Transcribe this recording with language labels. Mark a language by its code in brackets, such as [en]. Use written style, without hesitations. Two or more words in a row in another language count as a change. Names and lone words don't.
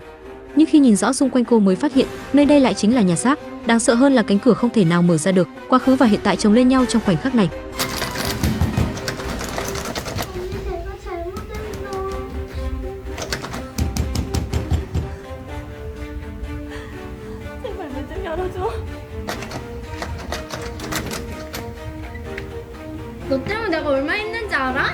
[vi] Nhưng khi nhìn rõ xung quanh cô mới phát hiện, nơi đây lại chính là nhà xác. Đáng sợ hơn là cánh cửa không thể nào mở ra được, quá khứ và hiện tại chồng lên nhau trong khoảnh khắc này. [ko] 제발 문 좀 열어줘. 너 때문에 내가 얼마나 힘든지 알아?